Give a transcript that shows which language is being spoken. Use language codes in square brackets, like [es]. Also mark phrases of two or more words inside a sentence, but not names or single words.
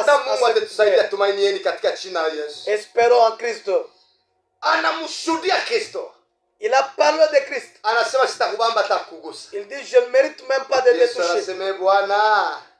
[sw] na Mungu [fr] cette [sw] atatusaidia. [fr] guerre. [sw] Tumainieni katika jina la Yesu. [fr] Espérons en Christ. [sw] Anamshuhudia Kristo, [fr] Il a parlé de Christ. [sw] anasema sitakubamba hata kugusa. [fr] Il dit, je ne mérite même pas de te [sw] Yesu [fr] toucher. [sw] anasema Bwana,